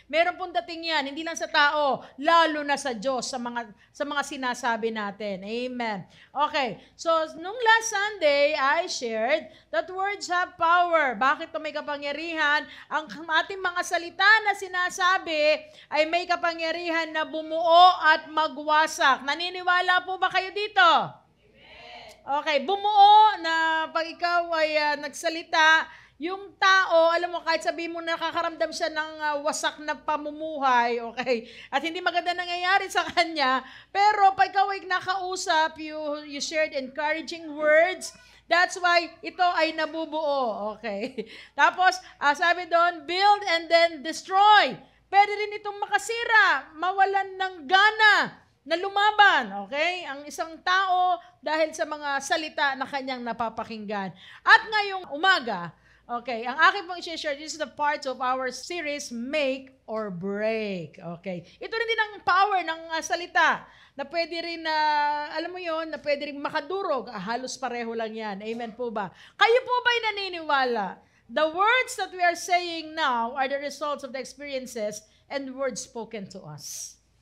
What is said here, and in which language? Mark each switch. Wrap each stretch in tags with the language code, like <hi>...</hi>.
<tl>Meron pong dating yan, hindi lang sa tao, lalo na sa Diyos, sa mga sinasabi natin. Amen.</tl> <en>Okay, so nung last Sunday, I shared that words have power.</en> <tl>Bakit ito may kapangyarihan? Ang ating mga salita na sinasabi ay may kapangyarihan na bumuo at magwasak. Naniniwala po ba kayo dito? Okay, bumuo na pag ikaw ay nagsalita, yung tao, alam mo, kahit sabihin mo nakakaramdam siya ng wasak na pamumuhay, okay, at hindi maganda nangyayari sa kanya, pero pag ikaw ay nakausap,</tl> <en>you shared encouraging words, that's why</en> <tl>ito ay nabubuo, okay. Tapos, sabi doon,</tl> <en>build and then destroy.</en> <tl>Pwede rin itong makasira, mawalan ng gana na lumaban, okay? Ang isang tao dahil sa mga salita na kanyang napapakinggan. At ngayong umaga, okay, ang akin pong i-share,</tl> <en>this is the part of our series,</en> <tl>Make or Break. Okay, ito rin din ang power ng salita na pwede rin na, alam mo yon, na pwede rin makadurog. Halos pareho lang yan. Amen po ba? Kayo po ba'y naniniwala?</tl> <en>The words that we are saying now are the results of the experiences and words spoken to us.</en>